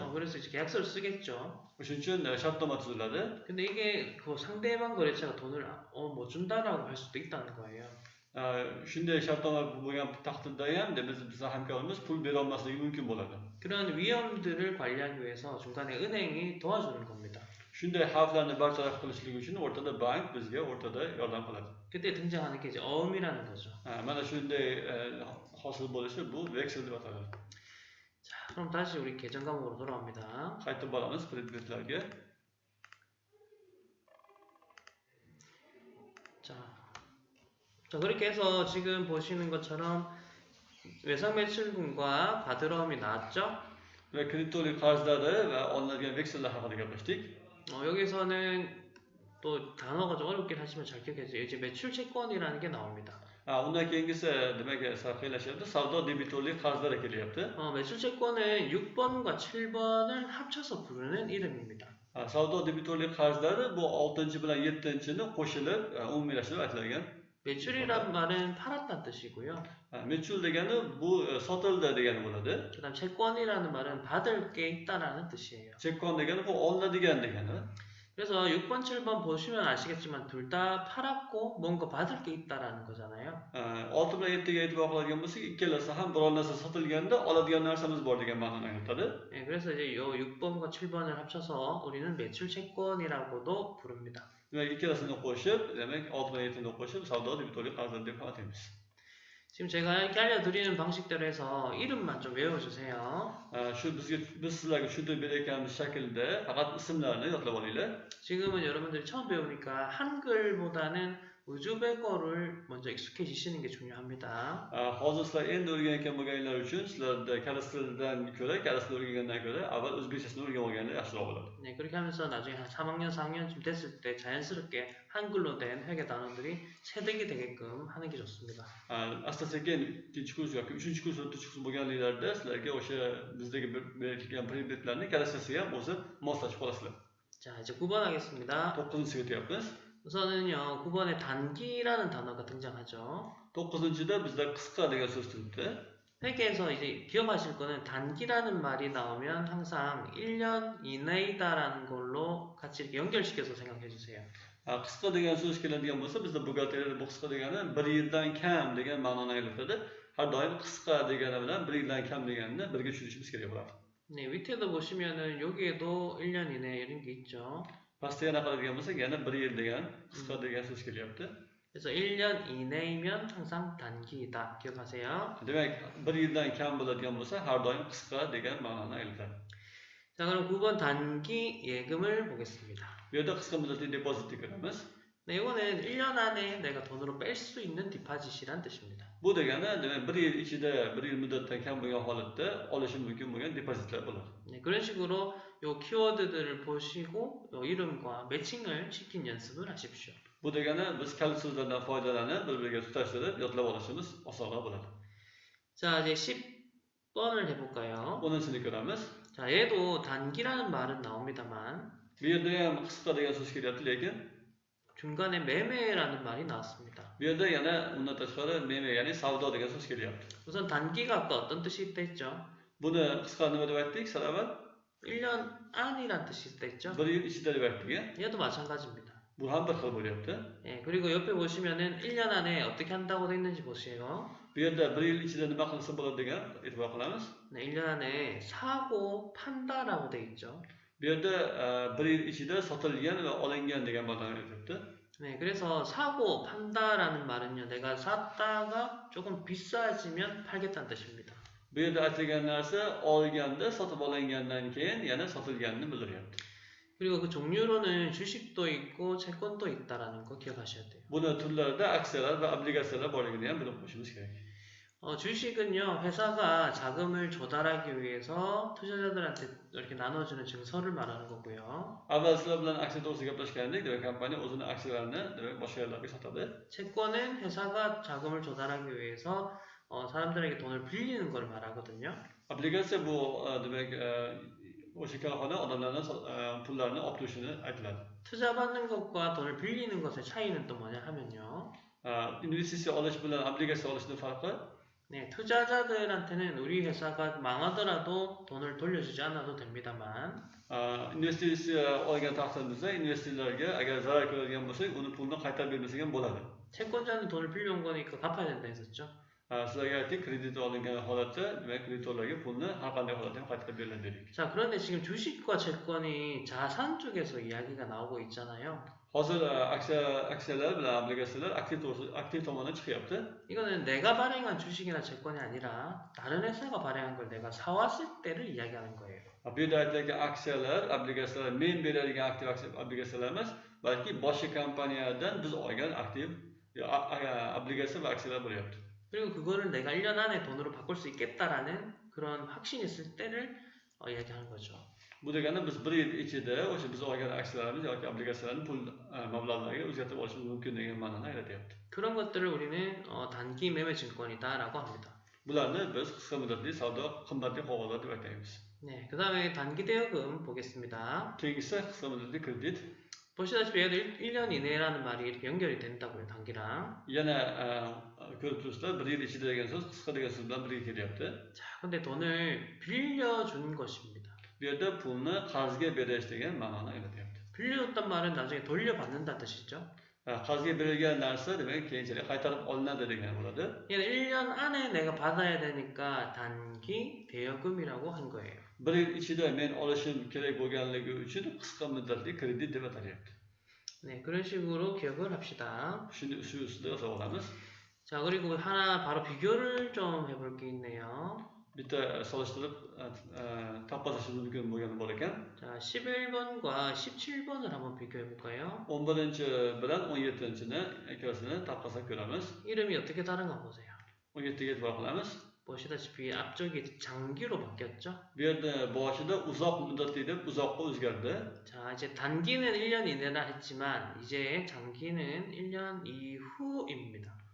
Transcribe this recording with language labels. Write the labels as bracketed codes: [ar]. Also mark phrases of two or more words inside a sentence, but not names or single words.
[ko] 그래서 이제 계약서를 쓰겠죠. [uz] O'shuning uchun shartnoma tuziladi. [ko] 근데 이게 그 상대방 거래처가 돈을 못 준다라고 할 수도 있다는 거예요. [uz] Shunday shartnoma bo'lgan taqdirda ham bizning hamkorimiz pul bera olmasligi mumkin bo'ladi. [ko] 그런 위험들을 관리하기 위해서 중간에 은행이 도와주는 겁니다. [uz] Shunday xavflarni bartaraf qilishlik uchun o'rtada bank bizga o'rtada yordam qiladi. [ko] 그때 등장하는 게 이제 어음이라는 거죠. [uz] Mana shunday hosil bo'lishi bu veksel deb ataladi. [ko] 자, 그럼 다시 우리 계정 과목으로 돌아옵니다. [uz] Qaytib boramiz predmetlarga. [ko] 자, 그렇게 해서 지금 보시는 것처럼 외상 매출금과 바드러움이 나왔죠? [uz] Ve kreditörlük qarzlari va olinadigan veksellar haqida gaplashdik. [ko] 여기서는 또 단어가 좀 어렵긴 하지만 잘 기억해주세요. 이제 매출 채권이라는 게 나옵니다. [uz] Undan keyingisi demak sarflashyapti. Savdo debitorlik qarzlari kelyapti. [ko] 매출 채권은 6번과 7번을 합쳐서 부르는 이름입니다. [uz] Savdo debitorlik qarzlari bu 6 bilan 7-ni qo'shilib umumiylashtirib aytilgan. [ko] 매출이란 말은 팔았다는 뜻이고요. [uz] 매출 degani bu sotildi degani bo'ladi. [ko] 그다음 채권이라는 말은 받을 게 있다라는 뜻이에요. [uz] Chekkon degani bu olinadigan degani. [ko] 그래서 6번, 7번 보시면 아시겠지만 둘 다 팔았고 뭔가 받을 게 있다라는 거잖아요. [uz] 6 bilan 7ga e'tibor qiladigan bo'lsak, ikkalasi ham biror narsa sotilganda oladigan narsamiz bor degan ma'noni anglatadi. [ko] 네, 그래서 이제 요 6번과 7번을 합쳐서 우리는 매출 채권이라고도 부릅니다. [uz] Demak, ikkalasini qo'shib, demak 6 bilan 7ni qo'shib savdo debitorlik qarzlari deb ataymiz. [ko] 지금 제가 이렇게 알려드리는 방식대로 해서 이름만 좀 외워주세요. [uz] Biz sizlarga tushuntirib berayotganimiz shaklda faqat ismlarni yodlab olinglar. [ko] 지금은 여러분들이 처음 배우니까 한글보다는 우즈베거를 먼저 익숙해지시는 게 중요합니다. [uz] Hozir sizlar endi o'rganayotgan bo'lganlar uchun sizlarda kalas tilidan ko'ra, kalas til o'rgangandan ko'ra avval o'zbekchasini o'rganib olganlar yaxshiroq bo'ladi. [ko] 네, 그렇게 하면서 나중에 한 3학년, 4학년쯤 됐을 때 자연스럽게 한글로 된 회계 단어들이 체득이 되게끔 하는 게 좋습니다. [uz] Asta-sekin 2-kurs yoki 3-kurs, 4-kurs bo'lganliklarda sizlarga o'sha bizdagi berilgan predmetlarni kalasasiga ham o'zi moslashib qolasizlar. [ko] 자, 이제 9번 하겠습니다. [uz] 9-siga o'tyapmiz. [ko] 우선은요, 9번에 단기라는 단어가 등장하죠. [uz] 9-da bizda qisqa degan so'z turibdi. [ko] 회계에서 이제 기억하실 거는 단기라는 말이 나오면 항상 1년 이내이다라는 걸로 같이 이렇게 연결시켜서 생각해 주세요. [uz] Qisqa degan so'z keladigan bo'lsa, bizda buxgalteriyada bu qisqa degani 1 yildan kam degan ma'noni anglatadi. Har doim qisqa degani bilan 1 yildan kam deganini birga tushunishimiz kerak bo'ladi. [ko] 네, 밑에도 보시면은 여기에도 1년 이내 이런 게 있죠. [uz] Pastga yana qaraydigan bo'lsak, yana 1 yil degan qisqa degan so'z kelyapti. [ko] 그래서 1년 이내이면 항상 단기이다. 기억하세요. [uz] Demak, 1 yildan kam bo'ladigan bo'lsa, har doim qisqa degan ma'noni anglatadi. [ko] 자, 자, 그럼 9번 단기 예금을 보겠습니다. [uz] Bu yerda qisqa muddatli depozitni ko'ramiz. [ko] 네, 이거는 1년 안에 내가 돈으로 뺄 수 있는 디파짓이란 뜻입니다. [uz] Bu degani demak 1 yil ichida 1 yil muddatdan kam bo'lgan holatda olishi mumkin bo'lgan depozitlar bo'ladi. [ko] 네, 그런 식으로 요 키워드들을 보시고 요 이름과 매칭을 시킨 연습을 하십시오. [uz] Bu degani biz kalit so'zlardan foydalanib bir-biriga tutashtirib yodlab olishimiz osonroq bo'ladi. [ko] 자, 이제 10번을 해볼까요? [uz] 10-ni ko'ramiz. [ko] 자, 얘도 단기라는 말은 나옵니다만 [uz] Bu yerda ham qisqa degan so'z kelyapti, lekin [ko] 중간에 매매라는 말이 나왔습니다. [uz] bu yerda yana undan tashqari meme, ya'ni savdo degan so'z kelyapti. [ko] 우선 단기가 아까 어떤 뜻이 있다 했죠? [uz] Buni qisqa nima deb aytdik? Sal avval [ko] 1년 안이란 뜻이 있다 했죠? [uz] 1 yil ichida deb aytdik. [ko] 얘도 마찬가지입니다. [uz] Bu ham bir xil bo'lyapti. [ko] 예, 그리고 옆에 보시면은 1년 안에 어떻게 한다고 돼 있는지 보세요. [uz] Bu yerda 1 yil ichida nima qilsa bo'ladi degan e'tibor qilamiz. [ko] 네, 1년 안에 사고 판다라고 돼 있죠. [uz] Bu yerda 1 yil ichida sotilgan va olingan degan ma'noni aytyapti. [ko] 네, 그래서 사고 판다라는 말은요, 내가 샀다가 조금 비싸지면 팔겠다는 뜻입니다. [uz] Bu yerda aytilgan narsa olganda, sotib olingandan keyin yana sotilganini bildiryapti. [ko] 그리고 그 종류로는 주식도 있고 채권도 있다라는 거 기억하셔야 돼요. [uz] Buni turlarida aksiyalar va obligatsiyalar borligini ham bilib qo'yishimiz kerak. [ko] 주식은요, 회사가 자금을 조달하기 위해서 투자자들한테 이렇게 나눠주는 증서를 말하는 거고요. [uz] Avval sizlar bilan aksiya to'g'risida gaplashgandik. Demak, kompaniya o'zini aksiyalarini demak boshqalarga sotadi. [ko] 채권은 회사가 자금을 조달하기 위해서 사람들에게 돈을 빌리는 걸 말하거든요. [uz] Obligatsiya bu demak o'sha korxona odamlardan pullarni olib turishini aytiladi. [ko] 투자받는 것과 돈을 빌리는 것의 차이는 또 뭐냐 하면요. [uz] Investitsiya olish bilan obligatsiya olishning farqi [ko] 네, 투자자들한테는 우리 회사가 망하더라도 돈을 돌려주지 않아도 됩니다만 [uz] investitsiya olgan taqdirimizda investorlarga agar zarar ko'radigan bo'lsak, uni pulni qaytarib bermasak ham bo'ladi. [ko] 채권자는 돈을 빌려온 거니까 갚아야 된다 했었죠. [uz] Sizlarga aytdik, kredit olingan holatda demak kreditorlarga pulni har qanday holatda ham qaytarib beriladi dedik. [ko] 자, 그런데 지금 주식과 채권이 자산 쪽에서 이야기가 나오고 있잖아요. [uz] Hozir aksiyalar bilan obligatsiyalar aktiv tomondan chiqyapti. [ko] 이거는 내가 발행한 주식이나 채권이 아니라 다른 회사가 발행한 걸 내가 사왔을 때를 이야기하는 거예요. [uz] Bu yerda aytilgan aksiyalar, obligatsiyalar men beradigan aktiv obligatsiyalar emas, balki boshqa kompaniyadan biz olgan aktiv obligatsiya va aksiyalar bo'lyapti. [ko] 그리고 그거를 내가 1년 안에 돈으로 바꿀 수 있겠다라는 그런 확신이 있을 때를 이야기하는 거죠. [uz] Bu degani biz 1 yil ichida o'sha biz olgan aksiyalarimiz yoki obligatsiyalarni pul mablag'lariga o'zgartirib olishimiz mumkin degan ma'noni anglatyapti. [ko] 그런 것들을 우리는 단기 매매 증권이다라고 합니다. [uz] Bularni biz qisqa muddatli savdo, qimmatli qog'ozlar deb aytamiz. [ko] 네, 그다음에 단기 대여금 보겠습니다. [uz] Keyingisi qisqa muddatli kredit. [ko] 보시다시피 얘도 1년 이내라는 말이 이렇게 연결이 된다고요, 단기랑. [uz] Yana ko'rib turibsizlar, 1 yil ichida degan so'z qisqa degan so'z bilan birga kelyapti. [ko] 자, 근데 돈을 빌려준 것입니다. [uz] Bu yerda pulni qarzga berish degan ma'noni anglatyapti. [ko] 빌려줬단 말은 나중에 돌려받는다 뜻이죠. [uz] Qarzga berilgan narsa demak keyinchalik qaytarib olinadi degan bo'ladi. [ko] 얘는 1년 안에 내가 받아야 되니까 단기 대여금이라고 한 거예요. [uz] 1 yil ichida men olishim kerak bo'lganligi uchun qisqa muddatli kredit deb atalyapti. [ko] 네, 그런 식으로 기억을 합시다. [uz] Shuni shu ustida yozib olamiz. [ko] 자, 그리고 하나 바로 비교를 좀 해볼 게 있네요. [uz] Bitta solishtirib taqqoslashimiz mumkin bo'lgani bor ekan. [ko] 자, 11번과 17번을 한번 비교해 볼까요? [uz] 11-chi bilan 17-chini ikkalasini taqqoslab ko'ramiz. [ko] 이름이 어떻게 다른가 보세요. [uz] 17ga e'tibor qilamiz. [ko] 보시다시피 앞쪽이 장기로 바뀌었죠. [uz] Bu yerda boshida uzoq muddatli deb uzoqqa o'zgardi. [ko] 자, 이제 단기는 1년 이내라 했지만 이제 장기는 1년 이후입니다.